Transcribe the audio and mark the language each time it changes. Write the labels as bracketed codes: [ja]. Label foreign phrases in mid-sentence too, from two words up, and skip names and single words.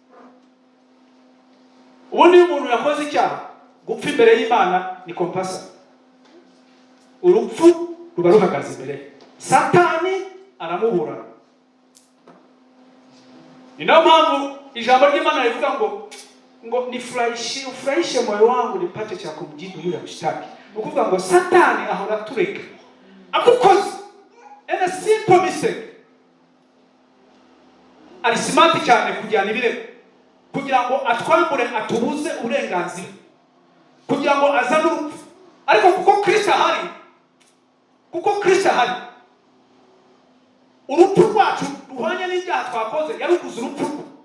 [rw] Ubundi iyo umuntu yakoze icyaha, gupfa imbere y'Imana ni kompasa. Urupfu ruba ruhagaze imbere. Satani aramuburana. Ni nayo mpamvu ijambo ry'Imana rivuga ngo [sw] ufurahishe moyo wangu nipate cha kumjibu yule mshtaki. [rw] Ukuvuga ngo Satani ahora tureka akukoze [en] a simple mistake, [rw] ari smart cyane kujyana ibirego kugira ngo atwambure, atubuze uburenganzira, kugira ngo azane urupfu. Ariko kuko Kristo ahari, urupfu rwacu ruhwanye n'ibyaha twakoze yarukuze urupfu.